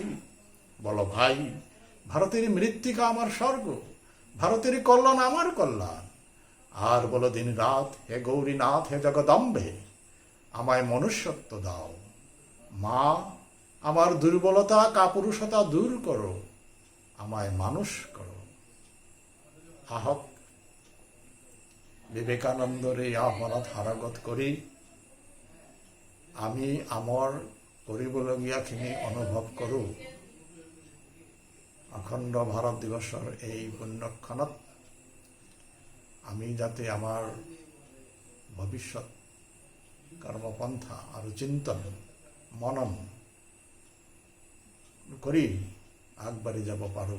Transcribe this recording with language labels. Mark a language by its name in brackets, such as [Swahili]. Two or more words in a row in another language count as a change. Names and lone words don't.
[Bangla] বলো ভাই, ভারতের মৃত্তিকা আমার স্বর্গ, ভারতের কল্যাণ আমার কল্যাণ। আর বলো দিন রাত, হে গৌরীনাথ, হে জগদম্বে, আমায় মনুষ্যত্ব দাও। মা, আমার দুর্বলতা কাপুরুষতা দূর করো, আমায় মানুষ করো। [Assamese] আহক বিবেকানন্দর এই আহ্বানত হারাগত কৰি আমি আমাৰ কৰিবলগীয়াখিনি অনুভৱ কৰোঁ। অখণ্ড ভাৰত দিৱসৰ এই পুণ্যক্ষণত আমি যাতে আমাৰ ভৱিষ্যত কৰ্মপন্থা আৰু চিন্তন মনন কৰি আগবাঢ়ি যাব পাৰোঁ।